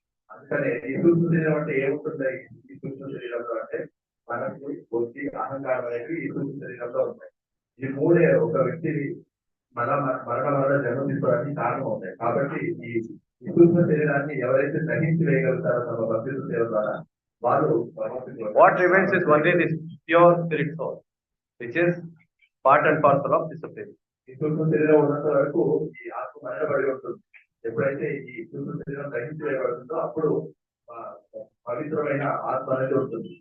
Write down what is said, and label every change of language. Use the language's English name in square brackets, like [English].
[Telugu] అందుకనే ఈ సూక్ష్మ శరీరం అంటే ఏముంటుంది? ఈ సూక్ష్మ శరీరంలో అంటే మనకు బుద్ధి అహంకారం అనేవి ఈ సూక్ష్మ శరీరంలో ఉంటాయి. ఈ మూడే ఒక వ్యక్తిని మరణ జన్మ తీసుకోవడానికి కారణం అవుతాయి. కాబట్టి ఈ సూక్ష్మ శరీరాన్ని ఎవరైతే దహించి వేయగలుగుతారో తమ భక్తి సేవ ద్వారా వాళ్ళు [English] what remains is only this pure spirit soul, which is part and parcel of discipline. [Telugu] ఈ సూక్ష్మ శరీరం ఉన్నంత వరకు ఈ ఆత్మ మరణపడి ఉంటుంది. ఎప్పుడైతే ఈ సూక్ష్మ శరీరం దహించి వేయబడుతుందో అప్పుడు పవిత్రమైన ఆత్మ అనేది ఉంటుంది.